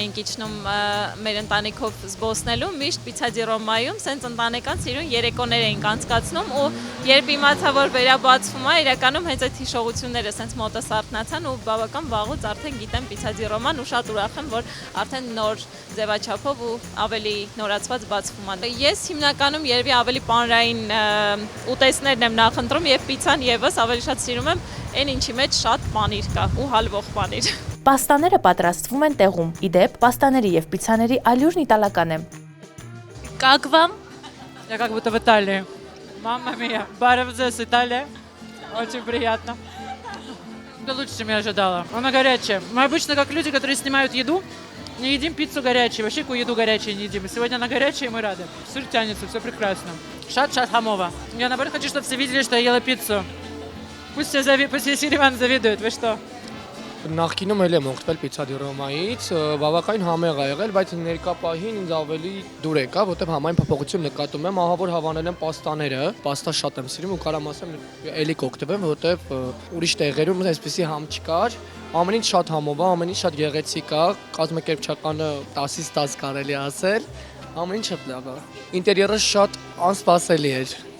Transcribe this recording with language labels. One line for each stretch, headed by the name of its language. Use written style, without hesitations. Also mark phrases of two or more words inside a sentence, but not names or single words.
Armenian: էինք իջնում մեր ընտանիքով զբոսնելու, միշտ Pizza di Roma-ում sense ընտանեկան սիրուն երեկոներ էինք անցկացնում ու երբ իմացա, որ վերաբացվում է, իրականում հենց այդ հիշողությունները sense մոտս արթնացան ու բավական վաղուց արդեն գիտեմ Pizza di Roma-ն ու շատ ուրախ եմ, որ արդեն նոր ձևաչափով ու ավելի նորացված բացվում է։ Ես հիմնականում երևի ավելի պանրային ուտեստներն եմ նախընտրում եւ պիցան եւս ավելի շատ սիրում եմ այն ինչի մեջ շատ պանիր կա ու հալվող պանիր։ Պաստաները պատրաստվում են տեղում։ Իդեպ, պաստաների եւ պիցաների ալյուրն իտալական է։
Russian: Как вам? Я как будто в Италии.
Italian: Mamma mia, баревзес, Италия.
Russian: Очень приятно. Это лучше, чем я ожидала. Она горячая. Мы обычно, как люди, которые снимают еду, не едим пиццу горячей, вообще какую еду горячей не едим. И сегодня она горячая, и мы рады. Сыр тянется, все прекрасно.
Armenian: Շատ համով ա.
Russian: Я наоборот хочу, чтобы все видели, что я ела пиццу. Пусть весь Ереван завидует, вы что?
Armenian: Նախկինում էլ եմ օգտվել Pizza di Roma-ից, բավականին համեղ ա եղել, բայց ներկա պահին ինձ ավելի դուր եկա, որտեղ համայն փոփոխություն նկատում եմ, ահա որ հավանել եմ պաստաները, պաստա շատ եմ սիրում ու կարամ ասեմ էլի կօգտվեմ, որտեղ ուրիշ տեղերում այսպեսի համ չկար, ամեն ինչ շատ համով ա, ամեն ինչ շատ գեղեցիկ ա, կազմակերպչականը 10-ից 10 կարելի ասել, ամեն ինչ շատ լավ ա։ Ինտերիերը շատ անսպասելի էր,